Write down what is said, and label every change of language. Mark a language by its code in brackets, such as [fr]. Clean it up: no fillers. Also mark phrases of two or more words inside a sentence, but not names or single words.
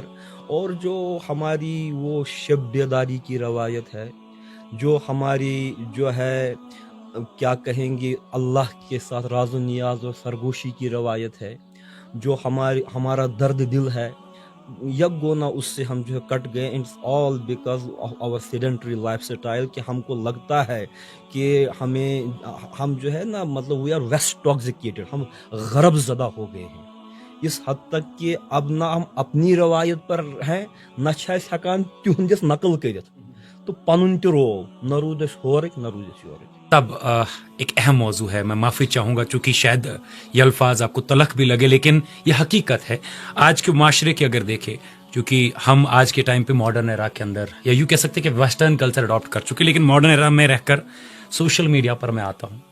[ur] اور جو ہماری وہ شب بیداری کی روایت ہے, جو ہماری جو ہے کیا کہیں گے اللہ کے ساتھ راز و نیاز اور سرگوشی کی روایت ہے, جو ہمارا درد دل ہے, یک گونا اس سے ہم جو ہے کٹ گئے. [en] It's all because of our sedentary lifestyle, [ur] کہ ہم کو لگتا ہے کہ ہم جو ہے نا مطلب [en] we are west-toxicated, [ur] ہم غرب زدہ ہو گئے ہیں اس حد تک کہ اب نہ ہم اپنی روایت پر ہیں, [ks] نہ چھِ أسۍ ہٮ۪کان تِہنٛدِس نقل کٔرِتھ, تو پنُن تہِ روو نہ روٗد اَسہِ ہورٕکۍ نہ روٗد اَسہِ یورٕکۍ. [ur] تب ایک اہم موضوع ہے, میں معافی چاہوں گا چونکہ شاید یہ الفاظ آپ کو تلخ بھی لگے, لیکن یہ حقیقت ہے آج کے معاشرے کی. اگر دیکھیں کیونکہ ہم آج کے ٹائم پہ [en] modern era [ur] کے اندر, یا یوں کہہ سکتے کہ [en] Western culture adapt [ur] کر چکے, لیکن [en] modern era [ur] میں رہ کر [en] social media [ur] پر میں آتا ہوں.